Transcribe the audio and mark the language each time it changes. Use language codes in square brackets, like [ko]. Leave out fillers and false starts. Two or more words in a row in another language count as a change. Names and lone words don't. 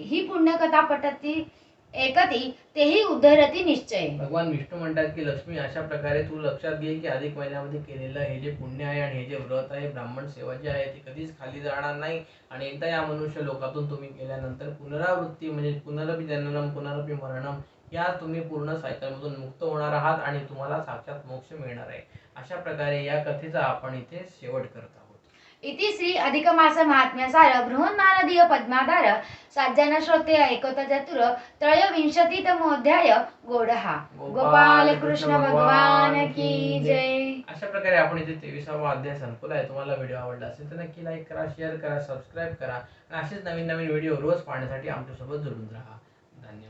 [mr] ही पुण्यकथा पठती एकती तेही उद्धरती निश्चय. भगवान विष्णू म्हणतात की लक्ष्मी अशा प्रकारे तू लक्षात घे की अधिक महिन्यामध्ये केलेलं हे जे पुण्य आहे आणि हे जे व्रत आहे, ब्राह्मण सेवा जी आहे ती कधीच खाली जाणार नाही. आणि एकदा या मनुष्य लोकातून तुम्ही केल्यानंतर पुनरावृत्ती म्हणजे [sa] पुनरपि जननम पुनरपि मरणम [mr] या तुम्ही पूर्ण सायकलमधून मुक्त होणार आहात आणि तुम्हाला साक्षात मोक्ष मिळणार आहे. अशा प्रकारे या कथेचा आपण इथे शेवट करत आहोत. [sa] इति श्री अधिकमास महात्म्यसार बृहन्मानदीय पद्माधार साज्जन श्रोते ऐकत चतुर त्रयोविंशतितमोऽध्याय गोडहा. [hi] गोपाल कृष्ण भगवान की जय. [mr] अशा प्रकारे आपण इथे 23वा अध्याय संपवलाय. तुम्हाला व्हिडिओ आवडला असेल तर नक्की लाईक करा, शेअर करा, सबस्क्राईब करा आणि असेच नवीन नवीन व्हिडिओ रोज पाहण्यासाठी आमच्यासोबत जोडून राहा.